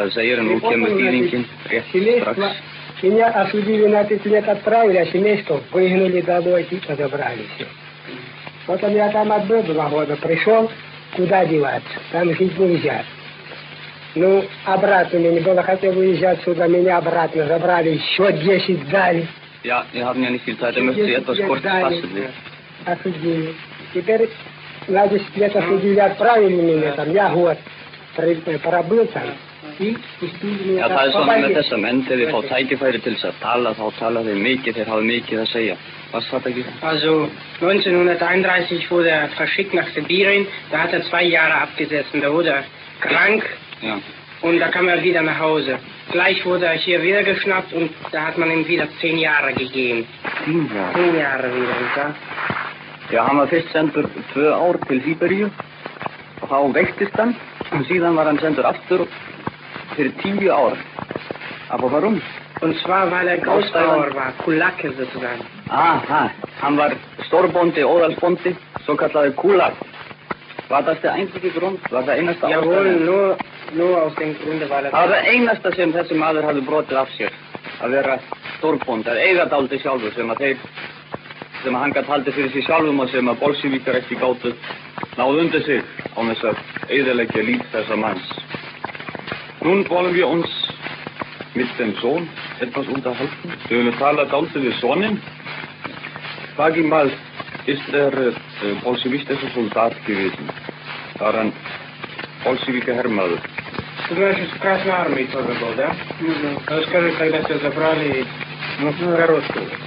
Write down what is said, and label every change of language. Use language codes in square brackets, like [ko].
[ru] Семейство. Меня осудили на 5 лет, отправили, а семейство выгнали домой и подобрали все. Вот я там отбыл 2 года, пришел, куда деваться, там жить нельзя. Ну, обратно мне не было, хотел уезжать сюда, меня обратно забрали, еще 10 дали. [de] Ja, wir haben ja nicht viel Zeit, da möchte ich etwas kurz fassen. [ru] Осудили. Теперь на 10 лет осудили, отправили меня там, я год. пробыл там. И пустили меня. [is] Já, það svona með þessa menn, þegar þið fá tækifæri til þess að tala, þá tala þeir mikið, þeir hafa mikið að segja. [de] Was hat gesagt? Also 1931 wurde er verschickt nach Sibirien, da hat er 2 Jahre abgesessen, da wurde er krank und da kam er wieder nach Hause. Gleich wurde er hier wieder geschnappt und da hat man ihm wieder 10 Jahre gegeben. 10 Jahre? 10 Jahre wieder, ja. [is] Já, hann var fyrst sendur 2 ár til Sibíríu og þá veiktist hann og síðan var hann sendur aftur fyrir 10 ár. [de] Aber warum? Und zwar, weil er Großbauer war, Kulake sozusagen. [is] Aha, hann var stórbóndi, óðalsbóndi, svo kallaði Kulak. [de] Var das der einzige Grund? [is] Var það einasta ástæða? [de] Jawohl, nur aus dem Grunde, weil er... [is] Það var það einasta sem þessi maður hafði brotið af sér, að vera stórbóndi, að eiga dálítið sjálfur sem hann gat haldið fyrir sig sjálfum og sem að bolsjevíkar ekki gátu náð undir sig á þess að eyðileggja líf þessa manns. [de] Nun wollen wir uns mit dem Sohn etwas unterhalten. Wir wollen [is] tala dálítið við soninn. [de] Sag ihm mal, ist bolsjewistischer Soldat gewesen? War ein [is] bolsjewiker Herrmaður? [ru] Значит, в Красной армии тоже был, да? Расскажи, когда тебя забрали, короткую.